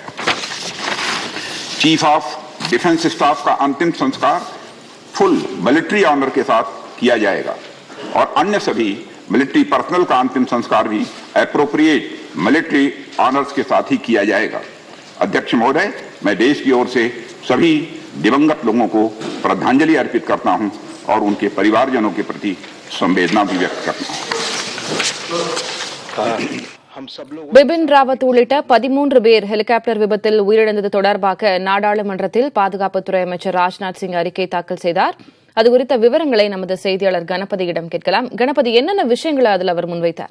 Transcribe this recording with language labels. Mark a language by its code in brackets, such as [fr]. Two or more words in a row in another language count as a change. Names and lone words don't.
[en] Chief of Defence Staff [hi] का अंतिम संस्कार [en] full military honour [hi] के साथ किया जाएगा और अन्य सभी [en] military personnel [hi] का अंतिम संस्कार भी [en] appropriate military honours [hi] के साथ ही किया जाएगा। अध्यक्ष महोदय, मैं देश की ओर से सभी दिवंगत लोगों को श्रद्धांजलि अर्पित करता हूं और उनके परिवारजनों के प्रति संवेदना भी व्यक्त करता हूं। [ta] பிபின் ராவத் உள்ளிட்ட 13 பேர் ஹெலிகாப்டர் விபத்தில் உயிரிழந்தது தொடர்பாக நாடாளுமன்றத்தில் பாதுகாப்புத்துறை அமைச்சர் ராஜ்நாத் சிங் அறிக்கை தாக்கல் செய்தார். அது குறித்த விவரங்களை நமது செய்தியாளர் கணபதியிடம் கேட்கலாம். கணபதி, என்னென்ன விஷயங்களை அதில் அவர் முன்வைத்தார்?